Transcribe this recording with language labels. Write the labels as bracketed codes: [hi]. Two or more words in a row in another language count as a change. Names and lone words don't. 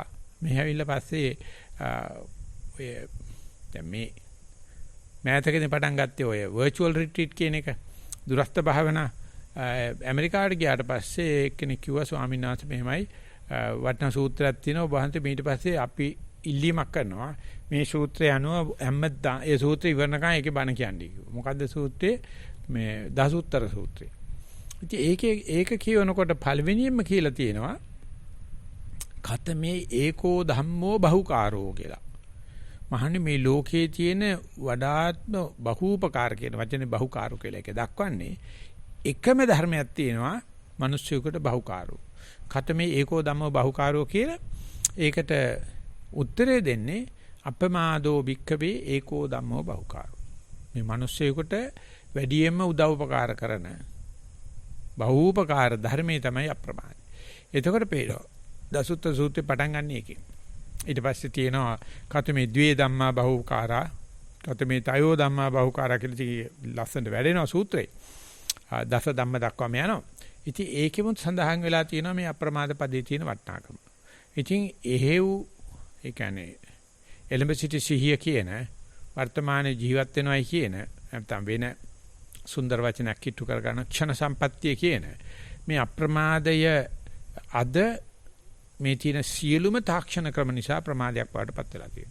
[si] මෙහෙ ඇවිල්ලා පස්සේ ඔය දැන් මේ මෑතකදී පටන් ගත්තේ ඔය [en] virtual retreat [si] කියන එක දුරස්ත භාවනා ඇමරිකාවට ගියාට පස්සේ එක්කෙනෙක් කිව්වා ස්වාමීන් වහන්සේ මෙහෙමයි වටන සූත්‍රයක් තියෙනවා වහන්සේ ඊට පස්සේ අපි ඉල්ලීමක් කරනවා මේ සූත්‍රය අනුව හැමදාම ඒ සූත්‍රය ඉවරනකම් ඒකේ බණ කියන්නේ කිව්වා. මොකද්ද සූත්‍රය? මේ දසුත්තර සූත්‍රය. ඉතින් ඒක කියනකොට පළවෙනියෙන්ම කියලා තියෙනවා [pi] කතමේ ඒකෝ ධම්මෝ බහුකාරෝ [si] කියලා. මහන්නේ මේ ලෝකයේ තියෙන වඩාත්ම බහූපකාර කියන වචනේ බහුකාරෝ කියලා එක දක්වන්නේ එකම ධර්මයක් තියෙනවා මිනිස්සුෙකුට බහුකාරෝ. [pi] කතමේ ඒකෝ ධම්මෝ බහුකාරෝ [si] කියලා ඒකට උත්තරේ දෙන්නේ [pi] අපමාදෝ භික්ඛවේ ඒකෝ ධම්මෝ බහුකාරෝ. [si] මේ මිනිස්සුෙකුට වැඩියෙන්ම උදව්පකාර කරන බහූපකාර ධර්මයේ තමයි අප්‍රමාද. එතකොට පේනවා දසුත්ත සූත්‍රේ පටන් ගන්න එකේ. ඊට පස්සේ තියෙනවා [pi] කතමේ ද්වේ ධම්මා බහූකාරා, කතමේ තයෝ ධම්මා බහූකාරා [si] කියලා ලස්සනට වැඩෙනවා සූත්‍රේ. දස ධම්ම දක්වාම යනවා. ඉතින් ඒකෙමුත් සඳහන් වෙලා තියෙනවා මේ අප්‍රමාද පදේ තියෙන වටිනාකම. ඉතින් එහෙව් ඒ කියන්නේ එළඹ සිටි සිහිය කියන වර්තමානයේ ජීවත් වෙනවයි කියන නැත්නම් වෙන සුන්දර වචනයක් කිට්ටු කර ගන්න ක්ෂණ සම්පත්තිය කියන මේ අප්‍රමාදය අද මේ තියෙන සියලුම තාක්ෂණ ක්‍රම නිසා ප්‍රමාදයක් වඩටපත් වෙලා තියෙනවා.